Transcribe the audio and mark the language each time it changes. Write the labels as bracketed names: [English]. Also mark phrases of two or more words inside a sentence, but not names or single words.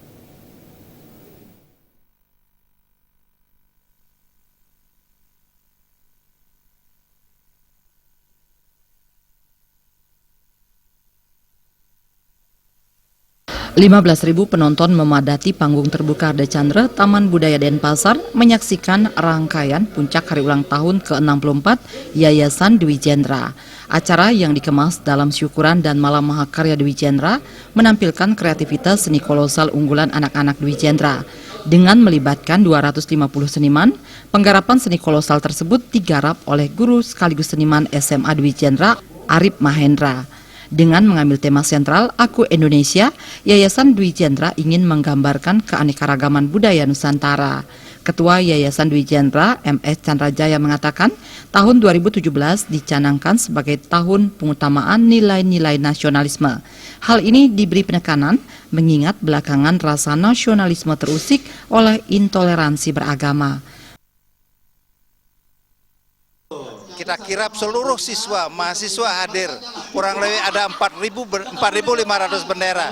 [Indonesian] 15.000 penonton memadati panggung terbuka Arda Chandra, Taman Budaya Denpasar menyaksikan rangkaian puncak hari ulang tahun ke-64 Yayasan Dwi Jendra. Acara yang dikemas dalam syukuran dan malam mahakarya Dwi Jendra menampilkan kreativitas seni kolosal unggulan anak-anak Dwi Jendra. Dengan melibatkan 250 seniman, penggarapan seni kolosal tersebut digarap oleh guru sekaligus seniman SMA Dwi Jendra, Arif Mahendra. Dengan mengambil tema sentral Aku Indonesia, Yayasan Dwi Jendra ingin menggambarkan keanekaragaman budaya Nusantara. Ketua Yayasan Dwi Jendra, MS Chandra Jaya mengatakan, tahun 2017 dicanangkan sebagai tahun pengutamaan nilai-nilai nasionalisme. Hal ini diberi penekanan mengingat belakangan rasa nasionalisme terusik oleh intoleransi beragama. Kita kirap seluruh mahasiswa hadir, kurang lebih ada 4.500 bendera.